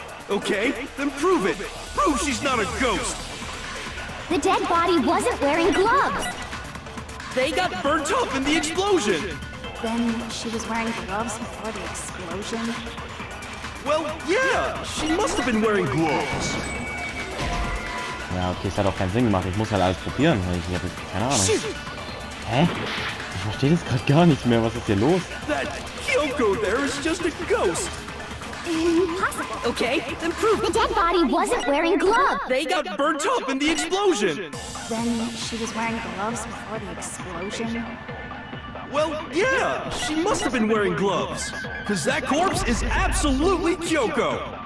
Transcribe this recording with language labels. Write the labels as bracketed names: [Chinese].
[English] Okay, then prove it. Prove she's not a ghost. The dead body wasn't wearing gloves. They got burnt up in the explosion. Then she was wearing gloves before the explosion. Well, yeah, she must have been wearing gloves. [German] Ja, okay, es hat auch keinen Sinn gemacht. Ich muss halt alles probieren, weil ich habe keine Ahnung. Hä? Ich verstehe das gerade gar nicht mehr. Was ist hier los? [English] That Kyoko there is just a ghost. Impossible. Okay, then prove The dead body wasn't wearing gloves. They got burnt up in the explosion. Then she was wearing gloves before the explosion. Well, yeah, she must have been wearing gloves. Because that corpse is absolutely Kyoko.